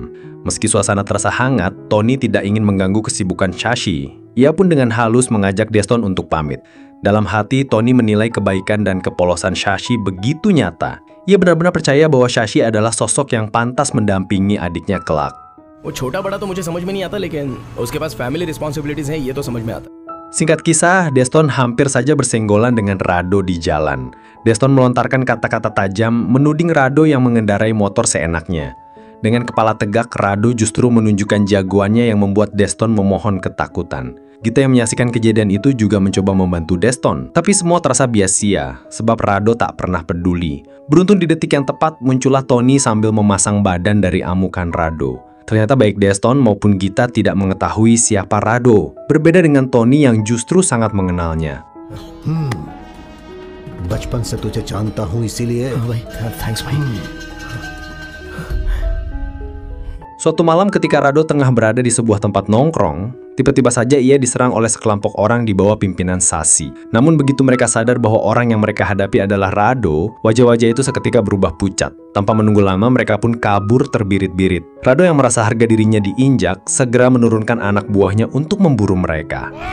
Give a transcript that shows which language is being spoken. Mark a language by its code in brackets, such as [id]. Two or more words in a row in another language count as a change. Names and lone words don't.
[id] Meski suasana terasa hangat, Tony tidak ingin mengganggu kesibukan Shashi. Ia pun dengan halus mengajak Deston untuk pamit. Dalam hati, Tony menilai kebaikan dan kepolosan Shashi begitu nyata. Ia benar-benar percaya bahwa Shashi adalah sosok yang pantas mendampingi adiknya kelak. [hi] वो छोटा बड़ा तो मुझे समझ में नहीं आता, लेकिन उसके पास [en] family responsibilities [hi] हैं, ये तो समझ में आता। [id] Singkat kisah, Deston hampir saja bersenggolan dengan Rado di jalan. Deston melontarkan kata-kata tajam menuding Rado yang mengendarai motor seenaknya. Dengan kepala tegak, Rado justru menunjukkan jagoannya yang membuat Deston memohon ketakutan. Gita yang menyaksikan kejadian itu juga mencoba membantu Deston, tapi semua terasa biasa sebab Rado tak pernah peduli. Beruntung di detik yang tepat muncullah Tony sambil memasang badan dari amukan Rado. Ternyata baik Deston maupun Gita tidak mengetahui siapa Rado, berbeda dengan Tony yang justru sangat mengenalnya. [hi] बचपन से तुझे जानता हूँ इसीलिए। भाई, थैंक्स भाई। [id] Suatu malam ketika Rado tengah berada di sebuah tempat nongkrong, tiba-tiba saja ia diserang oleh sekelompok orang di bawah pimpinan Sasi. Namun begitu mereka sadar bahwa orang yang mereka hadapi adalah Rado, wajah-wajah itu seketika berubah pucat. Tanpa menunggu lama, mereka pun kabur terbirit-birit. Rado yang merasa harga dirinya diinjak, segera menurunkan anak buahnya untuk memburu mereka.